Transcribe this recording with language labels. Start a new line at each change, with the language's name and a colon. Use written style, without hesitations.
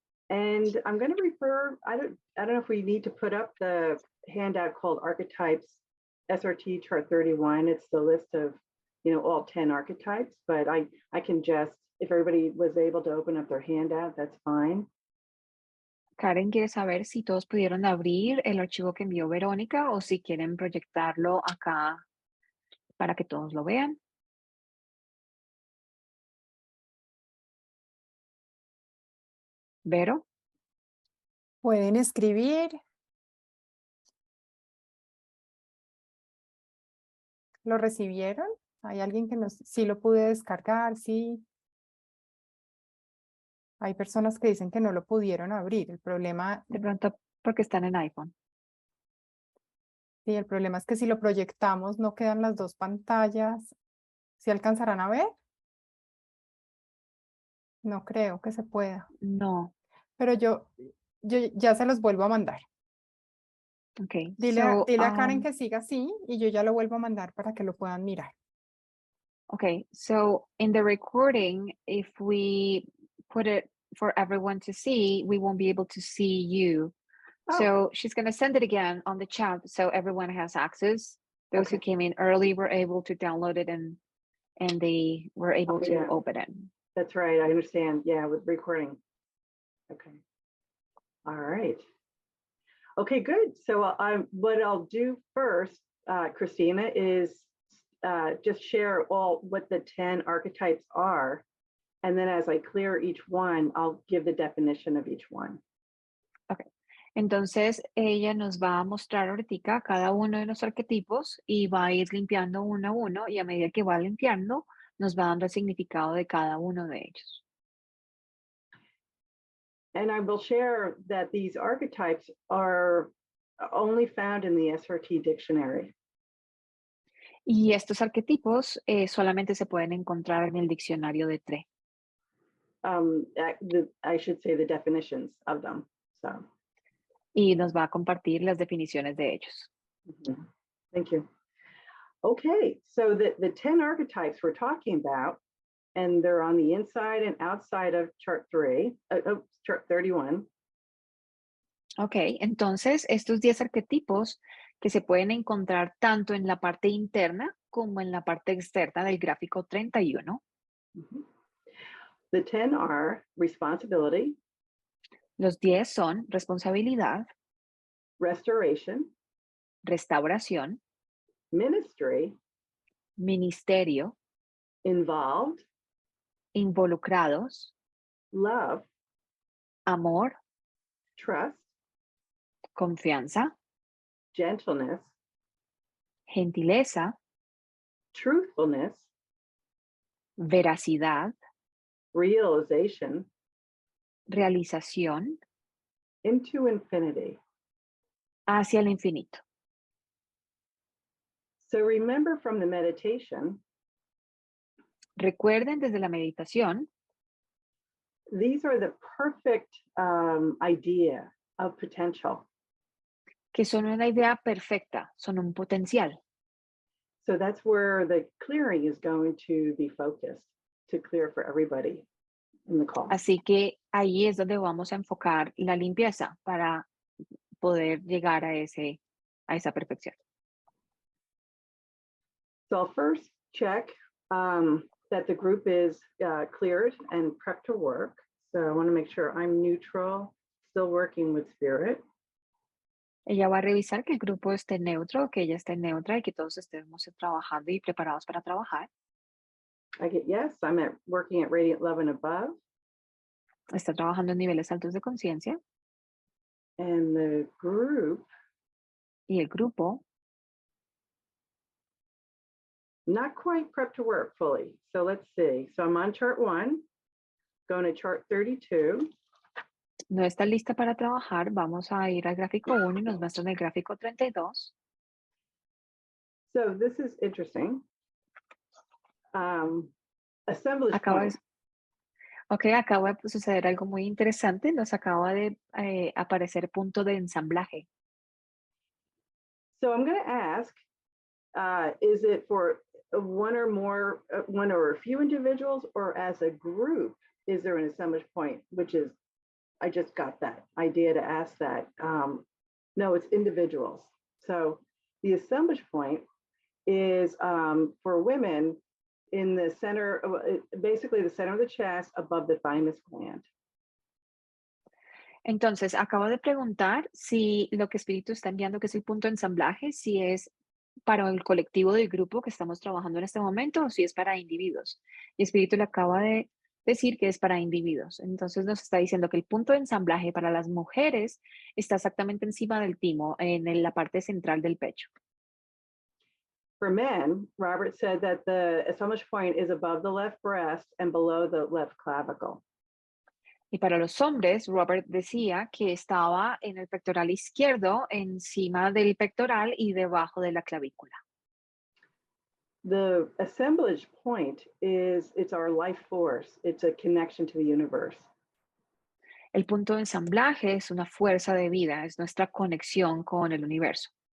English: And I'm going to refer, I don't know if we need to put up the handout called Archetypes, SRT Chart 31. It's the list of, all 10 archetypes, but I can just, if everybody was able to open up their handout, that's fine.
Spanish: Karen quiere saber si todos pudieron abrir el archivo que envió Verónica o si quieren proyectarlo acá para que todos lo vean. Vero. Pueden escribir. ¿Lo recibieron? ¿Hay alguien que sí lo pude descargar? Sí. Hay personas que dicen que no lo pudieron abrir. El problema, De pronto porque están en iPhone. sí, el problema es que si lo proyectamos no quedan las dos pantallas. ¿Sí alcanzarán a ver? No creo que se pueda. No. Pero yo ya se los vuelvo a mandar. Okay. Dile a Karen que Um, siga así y yo ya lo vuelvo a mandar para que lo puedan mirar. okay.
English: So in the recording, if we put it for everyone to see, we won't be able to see you. Oh. So she's going to send it again on the chat so everyone has access. Those who came in early were able to download it and they were able to open it. That's right. I understand. Yeah, with recording. Okay. All right. Okay, good. So what I'll do first, Christina, is just share what the 10 archetypes are. And then as I clear each one, I'll give the definition of each one. Okay.
Spanish: Entonces, ella nos va a mostrar ahorita cada uno de los arquetipos y va a ir limpiando uno a uno y a medida que va limpiando, nos va dando el significado de cada uno de ellos.
English: And I will share that these archetypes are only found in the SRT dictionary.
Spanish: Y estos arquetipos solamente se pueden encontrar en el diccionario de TRE.
English: I should say the definitions of them. So.
Spanish: Y nos va a compartir las definiciones de ellos.
English: Mm-hmm. Thank you. Okay, so the 10 archetypes we're talking about, and they're on the inside and outside of chart 31.
Spanish: Ok, entonces estos 10 arquetipos que se pueden encontrar tanto en la parte interna como en la parte externa del gráfico 31. Mm-hmm.
English: The 10 are responsibility.
Spanish: Los 10 son responsabilidad,
English: Restoration.
Spanish: restauración,
English: Ministry.
Spanish: ministerio,
English: Involved.
Spanish: involucrados,
English: Love.
Spanish: amor,
English: Trust.
Spanish: confianza,
English: Gentleness.
Spanish: gentileza,
English: Truthfulness.
Spanish: veracidad,
English: Realization.
Spanish: realización,
English: Into infinity.
Spanish: hacia el infinito.
English: So remember from the meditation,
Spanish: Recuerden desde la meditación,
English: these are the perfect idea of potential.
Spanish: que son una idea perfecta, son un potencial.
English: So that's where the clearing is going to be focused, to clear for everybody in the call.
Spanish: Así que ahí es donde vamos a enfocar la limpieza para poder llegar a esa perfección.
English: So I'll first check that the group is cleared and prepped to work. So I want to make sure I'm neutral, still working with spirit.
Spanish: Ella va a revisar que el grupo esté neutro, que ella esté neutra y que todos estemos trabajando y preparados para trabajar.
English: I get yes, I'm working at radiant love and above.
Spanish: Está trabajando en niveles altos de conciencia.
English: And the group.
Spanish: Y el grupo.
English: Not quite prepped to work fully. So let's see. So I'm on chart 1, going to chart 32.
Spanish: No está lista para trabajar. Vamos a ir al gráfico 1 y nos muestran el gráfico 32.
English: So this is interesting. Assemblage point.
Spanish: Acaba de suceder algo muy interesante. Nos acaba de aparecer punto de ensamblaje.
English: So I'm going to ask, is it for one or more, one or a few individuals, or as a group, is there an assemblage point? Which is, I just got that idea to ask that. No, it's individuals. So the assemblage point is for women in the center, basically the center of the chest above the thymus gland.
Spanish: Entonces, acabo de preguntar si lo que Espíritu está enviando, que es el punto de ensamblaje, si es para el colectivo del grupo que estamos trabajando en este momento o si es para individuos. Y Espíritu le acaba de decir que es para individuos. Entonces nos está diciendo que el punto de ensamblaje para las mujeres está exactamente encima del timo, en la parte central del pecho.
English: For men, Robert said that the assemblage point is above the left breast and below the left clavicle.
Spanish: Y para los hombres, Robert decía que estaba en el pectoral izquierdo, encima del pectoral y debajo de la clavícula.
English: The assemblage point it's our life force. It's a connection to the universe.
Spanish: El punto de ensamblaje es una fuerza de vida, es nuestra conexión con el universo.